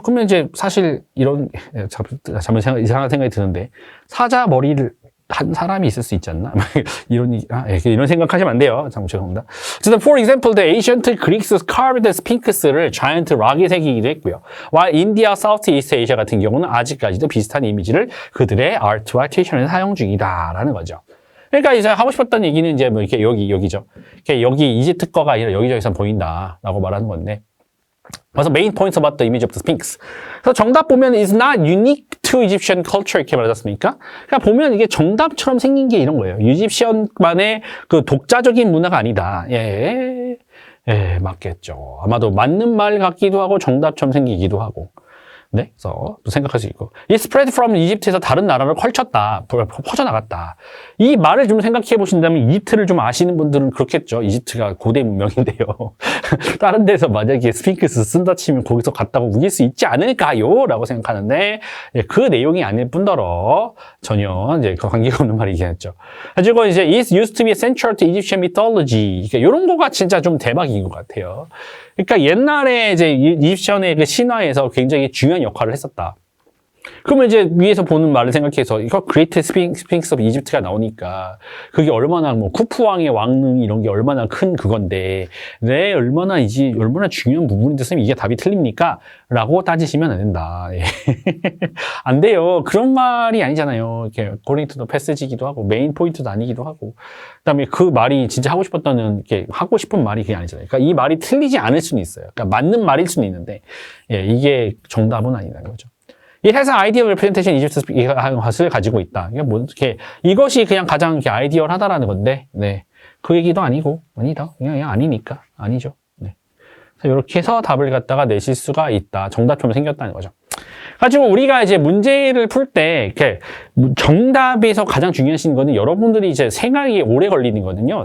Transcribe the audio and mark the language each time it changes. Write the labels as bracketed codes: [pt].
[ko] 그러면 이제 사실 이상한 생각이 드는데 사자 머리를 한 사람이 있을 수 있지 않나? 이런 생각하시면 안 돼요. 죄송합니다. 어쨌든, [en] for example, the ancient Greeks carved Sphinx를 giant rock에 [ko] 새기기도 했고요. while India, Southeast Asia 같은 경우는 아직까지도 비슷한 이미지를 그들의 아트와 큐레이션에 사용 중이다라는 거죠. 그러니까 이제 하고 싶었던 얘기는 이제 이렇게 여기죠. 여기 이집트 거가 아니라 여기저기서 보인다라고 말하는 건데. 그래서 [en] main points about the image of the Sphinx. [ko] 그래서 정답 보면 [en] is not unique to Egyptian culture [ko] 이렇게 말하셨습니까? 그러니까 보면 이게 정답처럼 생긴 게 이런 거예요. 이집시언만의 그 독자적인 문화가 아니다. 예, 맞겠죠. 아마도 맞는 말 같기도 하고 정답처럼 생기기도 하고. 네, 그래서 또 생각할 수 있고. [en] It spread from [ko] 이집트에서 다른 나라로 펼쳤다, 퍼져나갔다. 이 말을 좀 생각해 보신다면 이집트를 좀 아시는 분들은 그렇겠죠. 이집트가 고대 문명인데요. 다른 데서 만약에 스핑크스 쓴다 치면 거기서 갔다고 우길 수 있지 않을까요? 라고 생각하는데 예, 그 내용이 아닐 뿐더러 전혀 이제 그 관계가 없는 말이긴 했죠. [en] 가지고 이제 It used to be central to Egyptian mythology. [ko] 그러니까 이런 거가 진짜 좀 대박인 것 같아요. 그러니까 옛날에 이제 이집션의 그 신화에서 굉장히 중요한 역할을 했었다. 그러면 이제 위에서 보는 말을 생각해서 이거 그레이트 스핑크스 오브 이집트가 나오니까 그게 얼마나 뭐 쿠프 왕의 왕릉 이런 게 얼마나 큰 그건데 네 얼마나 중요한 부분인데 선생님 이게 답이 틀립니까? 라고 따지시면 안 된다. 예. 안 돼요. 그런 말이 아니잖아요. 이렇게 [en] according to the passage [ko] 이기도 하고 메인 포인트도 아니기도 하고 그다음에 그 말이 진짜 하고 싶었다는 이렇게 하고 싶은 말이 그게 아니잖아요. 그러니까 이 말이 틀리지 않을 수는 있어요. 그러니까 맞는 말일 수는 있는데 예, 이게 정답은 아니라는 거죠. [en] It has an ideal representation Egypt's [ko] 것을 가지고 있다. 이게 뭐 이렇게 이것이 그냥 가장 이렇게 아이디얼하다라는 건데, 네, 그 얘기도 아니고 아니다. 그냥 아니니까 아니죠. 네. 그래서 이렇게 해서 답을 갖다가 내실 수가 있다. 정답처럼 생겼다는 거죠. 가지고 우리가 이제 문제를 풀 때 이렇게 정답에서 가장 중요하신 거는 여러분들이 이제 생각이 오래 걸리는 거거든요.